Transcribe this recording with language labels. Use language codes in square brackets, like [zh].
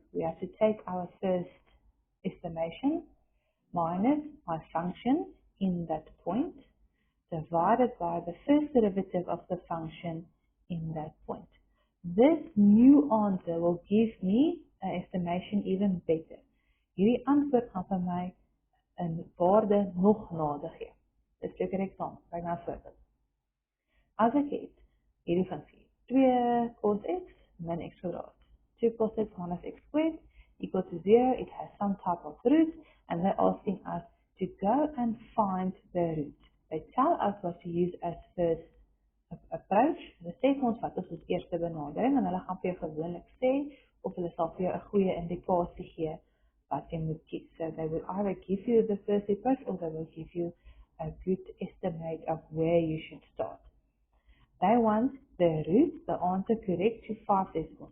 [en] We have to take our first estimation minus my function in that point, divided by the first derivative of the function in that point. This new answer will give me an estimation even better. [af] Hierdie antwoord gaan vir my 'n waarde nog nader gee. [en] Let's take an example. [af] Kyk na 'n voorbeeld. As ek het hierdie funksie 2 cos x min x kwadraat. [en] 2 cos x minus x squared equal to 0. It has some type of root, and they're asking us to go and find the root. They tell us what to use as first approach. [af] Hulle sê vir ons wat is ons eerste benadering, en hulle gaan vir jou gewoonlik sê, of hulle sal vir jou 'n goeie indikasie gee wat jy moet kies. [en] So they will either give you the first approach, or they will give you a good estimate of where you should start. They want the root, the answer correct to 5 decimals.